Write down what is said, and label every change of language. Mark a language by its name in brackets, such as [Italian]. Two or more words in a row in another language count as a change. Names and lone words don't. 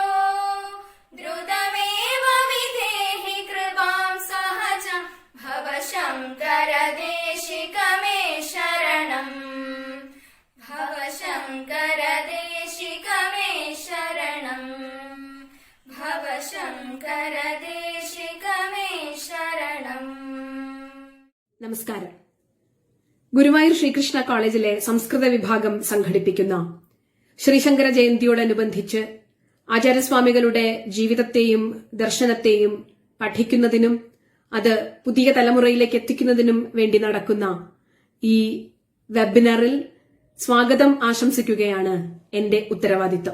[Sanskrit] द्रुतमेव विधेहि कृपां सहजम् भव शङ्कर देशिक मे शरणम्. भव शङ्कर देशिक मे शरणम्. भव शङ्कर देशिक मे शरणम्. [Malayalam] നമസ്കാരം. ഗുരുവായൂർ ശ്രീകൃഷ്ണ കോളേജിലെ സംസ്കൃത വിഭാഗം സംഘടിപ്പിക്കുന്ന ശ്രീശങ്കര ജയന്തിയോടനുബന്ധിച്ച് ആചാര്യസ്വാമികളുടെ ജീവിതത്തെയും ദർശനത്തെയും പഠിക്കുന്നതിനും അത് പുതിയ തലമുറയിലേക്ക് എത്തിക്കുന്നതിനും വേണ്ടി നടക്കുന്ന ഈ വെബിനാറിൽ സ്വാഗതം ആശംസിക്കുകയാണ് എന്റെ ഉത്തരവാദിത്വം.